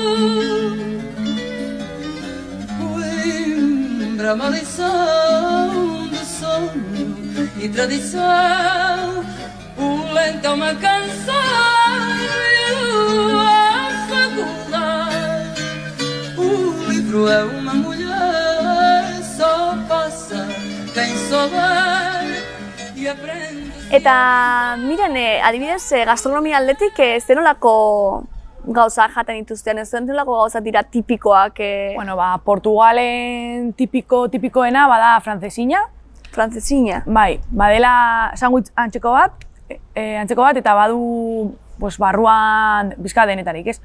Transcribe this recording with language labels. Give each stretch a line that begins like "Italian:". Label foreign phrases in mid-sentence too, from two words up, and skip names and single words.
Portuguese: Coimbra, maldição de sonho e tradição, o lento é uma canção e a faculdade, o livro é uma mulher, só passa quem souber e aprende.
Basque: Eta, miren, adibidez, gastronomia aldetik, zenolako gauza jaten dituzten, zenolako gauza dira tipikoak? Portugalen tipikoena bada francesina. Francesina? Bai, badela sandwich antzeko bat, eta badu barruan bizka denetarik, ez?